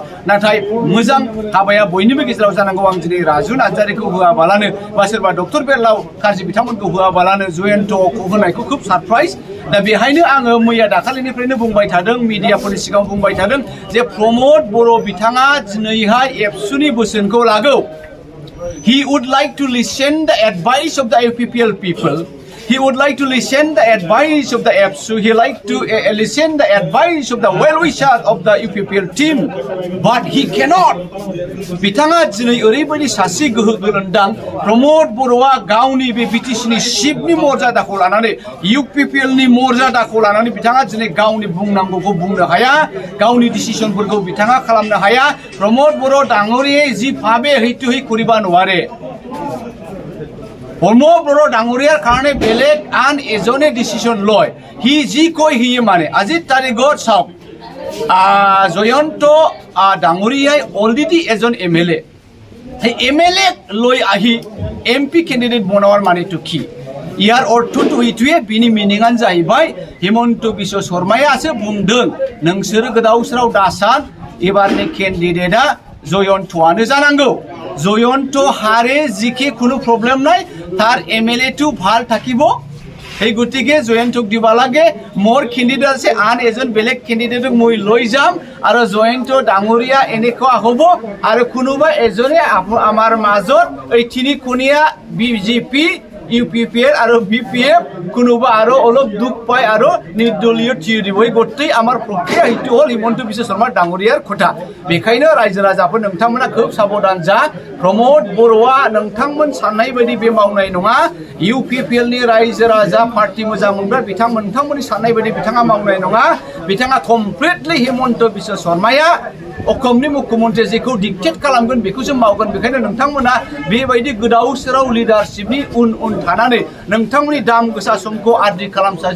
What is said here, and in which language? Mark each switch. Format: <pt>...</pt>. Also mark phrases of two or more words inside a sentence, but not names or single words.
<brx>नाथाय मोजां हाबाया बयनिबो गेजेराव जानांगौ। आं दिनै राजु नार्जारिखौ होआबालानो बा सोरबा डक्टर बेरलाव खारजि बिथांमोनखौ होआबालानो जयन्तखौ होनायखौ खूब सारप्राइज। दा बेहायनो आङो मैया दाखालिनिफ्रायनो बुंबाय थादों, मिडियाफोरनि सिगाङाव बुंबाय थादों जे प्रमद बर' बिथाङा दिनैहाय एबसुनि बोसोनखौ लागौ।</brx> <en>He would like to listen the advice of the UPPL people. He would like to listen the advice of the APSU. He like to listen the advice of the well-wishers of the UPPL team. But he cannot.</en> <brx>बिथाङा दिनै ओरैबायदि सासे गोहो गोनांदां प्रमद बर'आ गावनि बे बिटिसिनि शिफनि मर्यादाखौ लानानै UPPLनि मर्यादाखौ लानानै बिथाङा दिनै गावनि बुंनांगौखौ बुंनो हाया। गावनि डिसिसनफोरखौ बिथाङा खालामनो हाया।</brx> <as>प्रमद बर' डाङरियाए যি ভাবে সেইটো হি কৰিব নোৱাৰে। प्रमद बर' डाङरियार কাৰণে বেলেগ আন এজনে ডিসিশন লয়। হি যি কয় হিয়ে মানে। আজিৰ তাৰিখত চাওক জয়ন্ত ডাঙৰীয়াই অলৰেডি এজন এমএলএ। সেই এমএলএ লৈ আহি এমপি কেণ্ডিডেট বনোৱাৰ মানেটো কি? ইয়াৰ অৰ্থটো এইটোৱে।</as> <brx>बिनि मिनिङानो जाहैबाय हिमन्त बिश्व शर्मायासो बुंदों नोंसोर गोदाव सोराव दासान एबारनि केन्डिडेटआ जयन्तआनो जानांगौ।</brx> <as>জয়ন্ত হারে জিকে কোনো প্রবলেম নাই। তার এমএলএটো ভাল থাকিব। সেই গতিকে জয়ন্তক দিব লাগে। মোৰ কেণ্ডিডেট আছে আন এজন বেলেগ কেণ্ডিডেটক মই লৈ যাম আৰু জয়ন্ত ডাঙৰীয়া এনেকুৱা হ'ব আৰু কোনোবা এজনে আমাৰ মাজত এই তিনিকোণীয়া বিজেপি UPPL আৰু BPF কোনোবা আৰু অলপ দুখ পায় আৰু নিৰ্দলীয় থিয় দিব। এই গোটেই আমাৰ প্ৰক্ৰিয়া এইটো হ'ল হিমন্ত বিশ্ব শৰ্মা ডাঙৰীয়াৰ কথা।</as> <brx>बेखायनो रायजो राजाफोर नोंथांमोना खोब साबधान जा। प्रमद बर'आ नोंथांमोन साननाय बायदि बे मावनाय नङा। UPPLनि रायजो राजा पार्टी मोजां मोनग्रा नोंथांमोननि साननाय बायदि बिथाङा मावनाय नङा। बिथाङा कमप्लिटलि हिमन्त बिश्व शर्माया अखमनि मुख्यमन्त्रि जेखौ डिक्टेट खालामगोन बेखौसो मावगोन बेखायनो नोंथांमोना बेबायदि गोदाव सोराव लिडारशिपनि उन थानानै नोंथांमोननि दाम गोसा समखौ आद्रि खालामसाजे</brx>